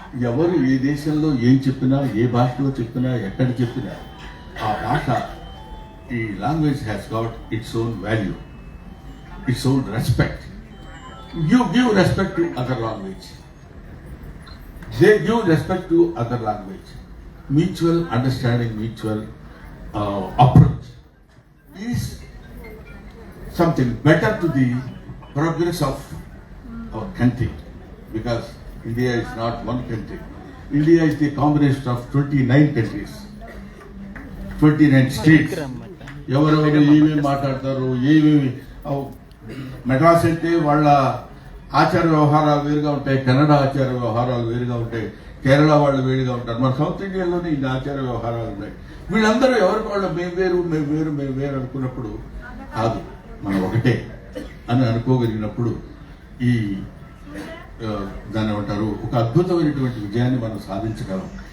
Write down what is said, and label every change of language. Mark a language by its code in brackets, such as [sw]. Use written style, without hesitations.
[te] ఎవరు ఏ దేశంలో ఏం చెప్పినా, ఏ భాషలో చెప్పినా, ఎక్కడ చెప్పినా ఆ భాష, ఈ [en] Language has got its own value, its own respect. You give respect to other language, they give respect to other language. Mutual understanding, mutual approach is something better to the progress of our country, because India is not one country. India is the combination of 29 countries, 29 states. [te] ఎవరెవరు ఏమేమి మాట్లాడతారు, ఏమేమి. మెడ్రాస్ అంటే వాళ్ళ ఆచార వ్యవహారాలు వేరుగా ఉంటాయి, కన్నడ ఆచార వ్యవహారాలు వేరుగా ఉంటాయి, కేరళ వాళ్ళు వేరుగా ఉంటారు. మన సౌత్ ఇండియాలోనే ఇన్ని ఆచార వ్యవహారాలు ఉన్నాయి. వీళ్ళందరూ ఎవరికి వాళ్ళు మేము వేరు అనుకున్నప్పుడు కాదు, మనం ఒకటే అని అనుకోగలిగినప్పుడు ఈ దాన్ని ఏమంటారు, ఒక అద్భుతమైనటువంటి విజయాన్ని మనం సాధించగలం.